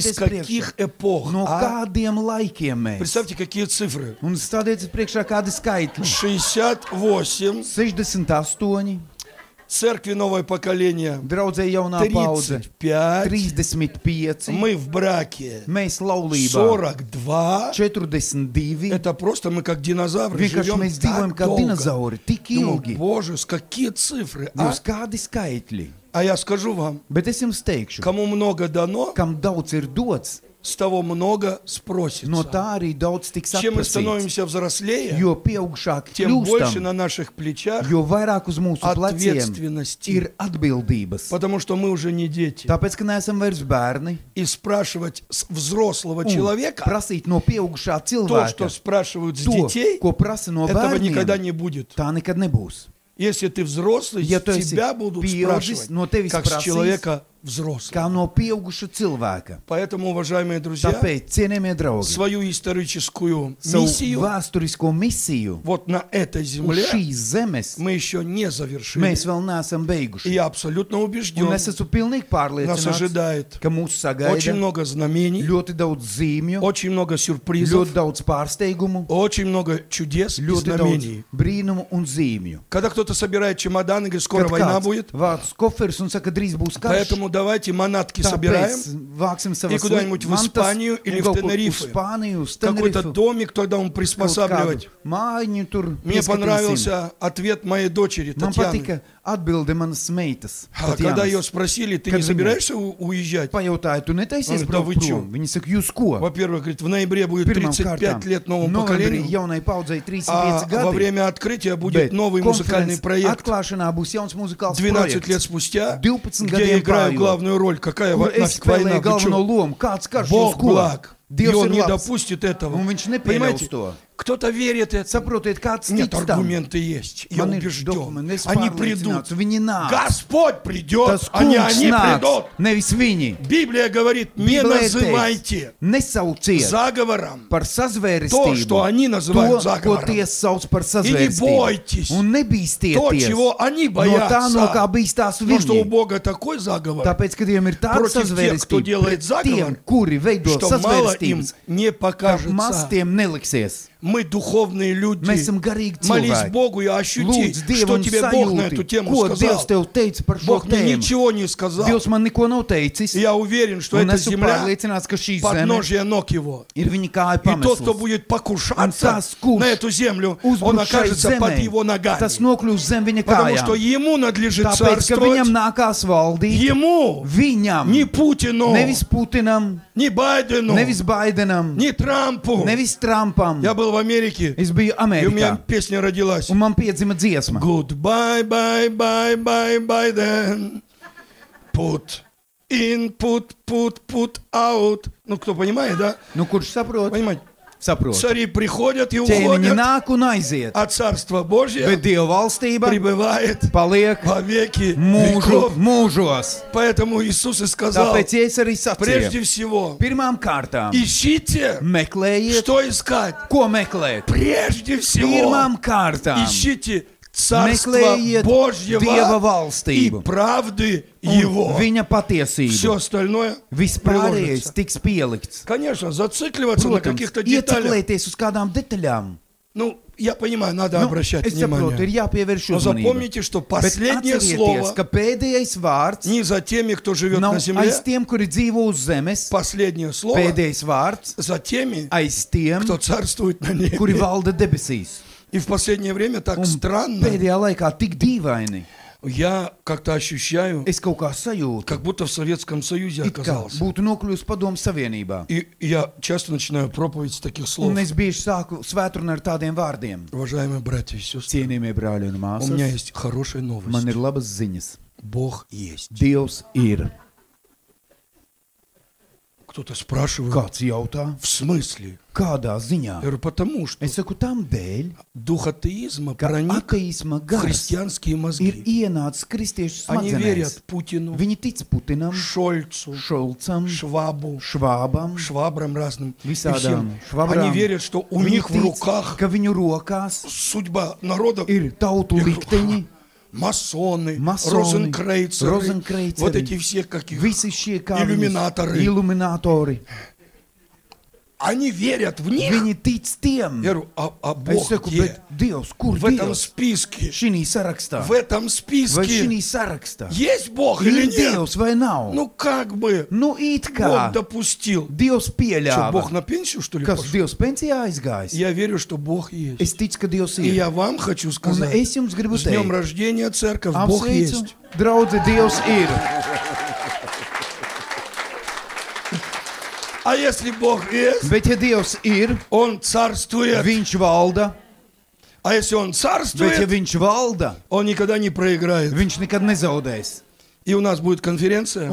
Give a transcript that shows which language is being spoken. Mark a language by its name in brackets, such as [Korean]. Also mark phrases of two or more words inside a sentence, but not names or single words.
[Russian] из каких эпох? No а? [Latvian] kādiem laikiem mēs? [Russian] Представьте, какие цифры. [Latvian] Un stādieties priekšā kādi skaitļi. [Russian] 68, [Latvian] 68, [Russian] церкви новое поколение, [Latvian] draudzē jaunā paudze, [Russian] 35, [Latvian] 35, [Russian] мы в браке, [Latvian] mēs laulībā [Russian] 42. [Latvian] 42. [Russian] Это просто мы как динозавры [Latvian] Vienkārši [Russian] живем [Latvian] mēs dzīvojam [Russian] так [Latvian] kā [Russian] долго. [Latvian] dinozauri, tik [Russian] Думаю, [Latvian] ilgi. [Russian] Боже, с какие цифры, а? [Latvian] Jūs kādi skaitļi? [Russian] А я скажу вам, [Latvian] Bet es jums teikšu, [Russian] кому много дано, [Latvian] kam daudz ir dots, [Russian] с того много спросится. [Latvian] no tā arī daudz tiks [Russian] Чем мы [Latvian] atprasīts. [Russian] становимся взрослее, [Latvian] Jo pieaugšāk [Russian] тем больше [Latvian] kļūstam, [Russian] на наших плечах, [Latvian] jo vairāk uz mūsu pleciem [Russian] ответственности. [Latvian] ir atbildības. [Russian] Потому что мы уже не дети. [Latvian] Tāpēc, ka neesam vairs bērni, [Russian] И спрашивать с взрослого [Latvian] un [Russian] человека [Latvian] prasīt no pieaugušā [Russian] то, что [Latvian] cilvēka [Russian] спрашивают с [Latvian] to, [Russian] детей, [Latvian] ko prasa no [Russian] этого никогда [Latvian] bērniem, [Russian] не будет. [Latvian] tā nekad nebūs. [Russian] Если ты взрослый, [Latvian] Ja tu esi [Russian] тебя будут [Latvian] pieaudzis, [Russian] спрашивать, [Latvian] no tevis [Russian] как с [Latvian] prasīs, [Russian] человека взрослого. [Latvian] Kā no pieauguša cilvēka. [Russian] Поэтому, уважаемые друзья, [Latvian] Tāpēc, cienījamie draugi, [Russian] свою историческую [Latvian] savu [Russian] миссию [Latvian] vēsturisko misiju [Russian] вот на этой [Latvian] uz [Russian] земле [Latvian] šīs zemes [Russian] мы еще не завершили. [Latvian] mēs vēl neesam [Russian] И [Latvian] beiguši. [Russian] я абсолютно [Latvian] Un [Russian] убежден, [Latvian] es esmu pilnīgi [Russian] нас [Latvian] pārliecināts, [Russian] ожидает [Latvian] ka mūs [Russian] очень [Latvian] sagaida [Russian] много знамений, [Latvian] ļoti daudz zīmju, [Russian] очень много сюрпризов, [Latvian] ļoti daudz pārsteigumu, [Russian] очень много чудес и [Latvian] ļoti daudz [Russian] знамений. [Latvian] brīnumu un zīmju. [Russian] Когда кто-то собирает чемодан и говорит, скоро [Latvian] Kad [Russian] война [Latvian] kāds [Russian] будет, [Latvian] vāc koferus un saka, drīz būs karš, [Russian] поэтому давайте манатки собираем, [Latvian] tāpēc vāksim [Russian] и [Latvian] savas [Russian] куда-нибудь в [Latvian] mantas [Russian] Испанию [Latvian] un [Russian] или в [Latvian] kaut kur uz [Russian] Тенерифе. [Latvian] Spāniju, uz [Russian] Какой-то [Latvian] Tenerifu, [Russian] домик тогда он [Latvian] kaut kādu [Russian] приспосабливать. [Latvian] mājiņu tur [Russian] Мне [Latvian] pieskatīsim. [Russian] понравился ответ моей дочери [Latvian] Man [Russian] Татьяны. [Latvian] patika atbilde manas meitas. [Russian] А когда ее [Latvian] Tatjanas. [Russian] спросили, ты [Latvian] Kad [Russian] не [Latvian] viņa- [Russian] собираешься уезжать? [Latvian] Pajautāju, tu netaisies [Russian] Ой, да вы [Latvian] braukt [Russian] čo? [Latvian] prom? Viņi saka, jūs ko? [Russian] Во-первых, говорит, в ноябре будет [Latvian] Pirmām [Russian] 35 лет новому [Latvian] novembrī [Russian] поколению, [Latvian] jaunai paudzei 35 [Russian] а во [Latvian] gadi. [Russian] время открытия будет [Latvian] Bet [Russian] новый музыкальный [Latvian] konferences [Russian] проект. [Latvian] atklāšanā būs jauns muzikāls [Russian] 12 лет [Latvian] projekts, [Russian] спустя, [Latvian] 12 [Russian] где я [Latvian] gadiem [Russian] играю [Latvian] pājot, [Russian] главную роль. Какая [Latvian] kur es [Russian] нафиг война? [Latvian] spēlēju [Russian] Вы чё? [Latvian] galveno lomu. Kāds karš uz [Russian] Бог [Latvian] ko? [Russian] благ. И [Latvian] Dievs [Russian] он [Latvian] ir [Russian] не [Latvian] labs. [Russian] допустит этого. [Latvian] Un viņš nepieļaus [Russian] Понимаете, [Latvian] to. [Russian] Кто-то верит этому. [Latvian] Saprotiet, kāds [Russian] Нет, [Latvian] tic tam. [Russian] аргументы есть. Я [Latvian] Man ir [Russian] убежден. [Latvian] dokumenti, es [Russian] Они придут. [Latvian] pārliecināts, viņi nāks. [Russian] Господь придет, [Latvian] Tas [Russian] а не [Latvian] kungs [Russian] они [Latvian] nāks, [Russian] придут. [Latvian] nevis viņi. [Russian] Библия говорит, не [Latvian] Bībelē [Russian] называйте [Latvian] Nesauciet [Russian] заговором [Latvian] par [Russian] то, что [Latvian] sazvērestību [Russian] они называют [Latvian] to, ko [Russian] заговором. [Latvian] tie sauc par [Russian] И не бойтесь [Latvian] sazvērestību. Un [Russian] то, [Latvian] nebīsties [Russian] чего они [Latvian] no tā, no kā [Russian] боятся. [Latvian] bīstās [Russian] Потому что у [Latvian] viņi. [Russian] Бога такой заговор, [Latvian] Tāpēc, ka Dievam ir tāda [Russian] Против тех, кто [Latvian] sazvērestība [Russian] делает [Latvian] pret [Russian] заговор, [Latvian] tiem, kuri veido [Russian] что мало им [Latvian] sazvērestības, [Russian] не [Latvian] ka maz [Russian] покажется. [Latvian] tiem neliksies. [Russian] Мы духовные люди. [Latvian] Mēs esam garīgi [Russian] Молись [Latvian] cilvēki. [Russian] Богу и ощути, [Latvian] Lūdzu Dievu [Russian] что [Latvian] un [Russian] тебе Бог на эту [Latvian] sajūti, [Russian] тему [Latvian] ko Dievs [Russian] сказал. [Latvian] tev teica par šo [Russian] Бог мне [Latvian] tēmu. [Russian] ничего не сказал. [Latvian] Dievs man neko nav teicis, [Russian] И я уверен, что [Latvian] un [Russian] эта [Latvian] esmu [Russian] земля [Latvian] pārliecināts, ka šī zeme [Russian] подножие ног его. [Latvian] ir viņa kāja [Russian] И тот, кто [Latvian] pamesls. [Russian] будет [Latvian] Un [Russian] покушаться [Latvian] tas, kurš [Russian] на эту землю, он [Latvian] uzbruks šai [Russian] окажется под [Latvian] zemē, [Russian] его ногами. [Latvian] tas nokļūs zem viņa [Russian] Потому что [Latvian] kājām. [Russian] ему надлежит [Latvian] Tāpēc, ka [Russian] царствовать. [Latvian] viņam nākās valdīt, [Russian] Ему, [Latvian] viņam, [Russian] не Путину, [Latvian] nevis Putinam, [Russian] не Байдену, [Latvian] nevis Baidenam, [Russian] не Трампу. [Latvian] nevis Trumpam. [Russian] Я был в Америке, [Latvian] Es biju [Russian] и у меня [Latvian] Amerikā, [Russian] песня родилась. [Latvian] un man piedzima dziesma. [English] Goodbye, bye, bye, bye, Biden. Put in, put out. [Russian] Ну, кто понимает, да? [Latvian] Nu, kurš saprot? [Russian] Понимаете? [Latvian] Saprot. [Russian] Цари приходят и [Latvian] Ķēniņi [Russian] уходят, [Latvian] nāk un aiziet, [Russian] а Царство Божье [Latvian] bet Dieva valstība [Russian] пребывает [Latvian] paliek [Russian] во веки [Latvian] mūžu, [Russian] веков. [Latvian] mūžos. [Russian] Поэтому Иисус и сказал, [Latvian] Tāpēc es arī [Russian] прежде [Latvian] sacīju, [Russian] всего, [Latvian] pirmām kārtām [Russian] ищите, [Latvian] meklējiet, [Russian] что искать. [Latvian] ko meklēt. [Russian] Прежде всего, [Latvian] Pirmām kārtām [Russian] ищите Царство [Latvian] meklējiet [Russian] Божьего [Latvian] Dieva [Russian] и [Latvian] valstību [Russian] правды [Latvian] un [Russian] Его. [Latvian] viņa [Russian] Все [Latvian] patiesību. [Russian] остальное [Latvian] Vispārējais [Russian] приложится. [Latvian] tiks pielikts. [Russian] Конечно, зацикливаться на [Latvian] Protams, [Russian] каких-то деталях. [Latvian] ieceklēties uz kādām detaļām. [Russian] Ну, я понимаю, надо обращать [Latvian] Es saprotu, ir [Russian] внимание. [Latvian] jāpievērš [Russian] Но [Latvian] uzmanība. [Russian] запомните, что [Latvian] Bet [Russian] последнее [Latvian] atcerieties, [Russian] слово [Latvian] ka pēdējais vārds [Russian] не за теми, кто живет [Latvian] nav [Russian] на земле. [Latvian] aiz tiem, kuri dzīvo uz zemes. [Russian] Последнее слово [Latvian] Pēdējais vārds [Russian] за теми, [Latvian] aiz tiem, [Russian] кто царствует на небе. [Latvian] kuri valda debesīs. [Russian] И в последнее время так [Latvian] Un [Russian] странно. [Latvian] pēdējā laikā tik dīvaini. [Russian] Я как-то ощущаю, [Latvian] Es kaut kā sajūtu, [Russian] как будто в Советском Союзе [Latvian] it kā [Russian] оказался. [Latvian] būtu nokļuvusi Padomu Savienībā. [Russian] И я часто начинаю проповедь с таких слов. [Latvian] Un es bieži sāku svētrunu ar tādiem vārdiem. [Russian] Уважаемые братья и сестры, [Latvian] Cienījamie brāļi un [Russian] у меня [Latvian] māsas, [Russian] есть хорошая [Latvian] man [Russian] новость. [Latvian] ir labas ziņas. [Russian] Бог есть. [Latvian] Dievs ir. [Russian] Кто-то спрашивает, [Latvian] Kāds jautā? [Russian] в смысле? [Latvian] Kādā ziņā? [Russian] Я говорю, потому что [Latvian] Es saku tam dēļ, [Russian] дух атеизма [Latvian] ka [Russian] проник [Latvian] ateisma [Russian] в [Latvian] gars [Russian] христианские [Latvian] ir [Russian] мозги. [Latvian] ienācis kristiešu [Russian] Они [Latvian] smadzenēs. [Russian] верят Путину, [Latvian] Viņi tic Putinam, [Russian] Шольцу, [Latvian] Šolcam, [Russian] Швабу, [Latvian] Švābam, [Russian] швабрам разным. и [Latvian] visādām [Russian] всем. [Latvian] švabrām. [Russian] Они верят, что у [Latvian] Viņi [Russian] них в [Latvian] tic, [Russian] руках [Latvian] ka viņu rokās [Russian] судьба народов. [Latvian] ir tautu likteņi, [Russian] Масоны, [Latvian] Masoni, [Russian] розенкрейцеры, [Latvian] Rozenkreiceri, [Russian] вот эти все каких [Latvian] visi šie kā [Russian] иллюминаторы. [Latvian] iluminatori. [Russian] Они верят в них. [Latvian] Viņi tic tiem. [Russian] Я говорю, а [Latvian] Es [Russian] Бог [Latvian] saku, [Russian] где? [Latvian] bet Dievs, kur [Russian] В этом [Latvian] Dievs? [Russian] списке. [Latvian] Šī sarakstā. [Russian] В этом [Latvian] Vai [Russian] списке [Latvian] šī sarakstā? [Russian] есть Бог или [Latvian] Ir [Russian] нет? [Latvian] Dievs vai nav? [Russian] Ну как бы [Latvian] Nu, it [Russian] Бог [Latvian] kā [Russian] допустил. [Latvian] Dievs [Russian] Что, Бог [Latvian] pieļāva. [Russian] на пенсию, что ли, [Latvian] Kas [Russian] пошел? [Latvian] Dievs pensijā aizgājis? [Russian] Я верю, что Бог есть. [Latvian] Es ticu, ka Dievs [Russian] И [Latvian] ir. [Russian] я вам хочу [Latvian] Un [Russian] сказать, [Latvian] es jums gribu [Russian] с днем [Latvian] teikt, [Russian] рождения, церковь, Бог [Latvian] apsveicu, [Russian] есть. [Latvian] draudze, Dievs ir. [Russian] А если Бог есть, [Latvian] Bet ja Dievs ir, [Russian] Он царствует. [Latvian] viņš valda. [Russian] А если Он [Latvian] Bet ja [Russian] царствует, [Latvian] viņš valda, [Russian] Он никогда не проиграет. [Latvian] viņš nekad nezaudēs. [Russian] И у нас будет конференция,